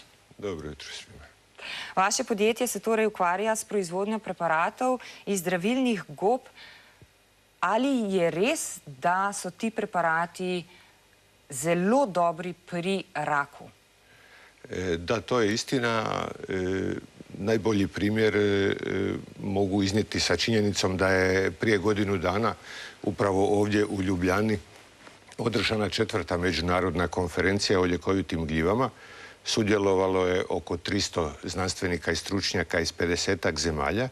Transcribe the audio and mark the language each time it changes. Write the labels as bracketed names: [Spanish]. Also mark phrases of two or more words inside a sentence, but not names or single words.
[Croatian] Dobro jutro svima. [Slovenian] Vaše podjetje se torej ukvarja s proizvodnjo preparatov iz zdravilnih gob. Ali je res, da so ti preparati zelo dobri pri raku? [Croatian] Da, to je istina. Najbolji primjer mogu iznijeti sa činjenicom da je prije godinu dana upravo ovdje u Ljubljani održana 4. međunarodna konferencija o ljekovitim gljivama. Sudjelovalo je oko 300 znanstvenika i stručnjaka iz 50-ak zemalja.